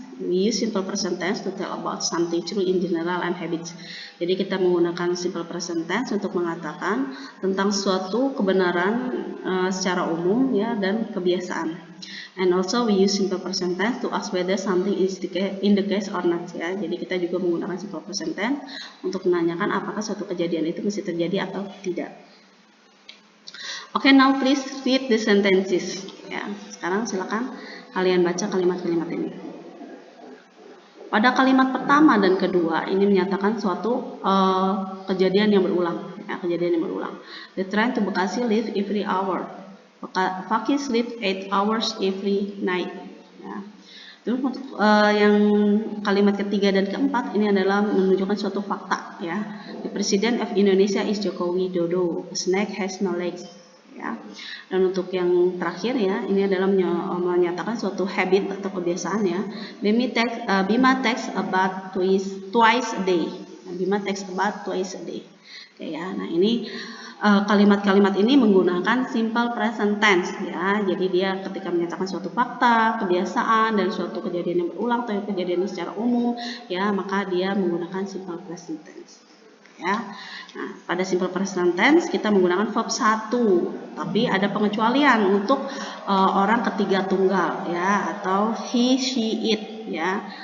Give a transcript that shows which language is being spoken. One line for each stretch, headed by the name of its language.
English: We use simple present tense to tell about something true in general and habits.
Indonesian: Jadi kita menggunakan simple present tense untuk mengatakan tentang suatu kebenaran secara umum ya dan kebiasaan.
English: And also we use simple present tense to ask whether something is in the case or not ya.
Indonesian: Jadi kita juga menggunakan simple present tense untuk menanyakan apakah suatu kejadian itu mesti terjadi atau tidak.
English: Okay, now please read the sentences.
Indonesian: Ya, sekarang silakan kalian baca kalimat-kalimat ini. Pada kalimat pertama dan kedua ini menyatakan suatu kejadian yang berulang. Ya, kejadian yang berulang.
English: The train to Bekasi leave every hour. Fakih sleep 8 hours every night.
Indonesian: Ya. Terus untuk yang kalimat ketiga dan keempat ini adalah menunjukkan suatu fakta. Ya.
English: The President of Indonesia is Joko Widodo. A snake has no legs.
Indonesian: Ya. Dan untuk yang terakhir ya, ini adalah menyatakan suatu habit atau kebiasaan ya.
English: Bima takes a bath twice a day. Bima takes a bath twice a day.
Indonesian: Oke ya. Nah, ini kalimat-kalimat ini menggunakan simple present tense ya. Jadi dia ketika menyatakan suatu fakta, kebiasaan dan suatu kejadian yang berulang atau kejadian secara umum ya, maka dia menggunakan simple present tense. Ya. Nah, pada simple present tense kita menggunakan verb 1, tapi ada pengecualian untuk orang ketiga tunggal ya atau he, she, it ya.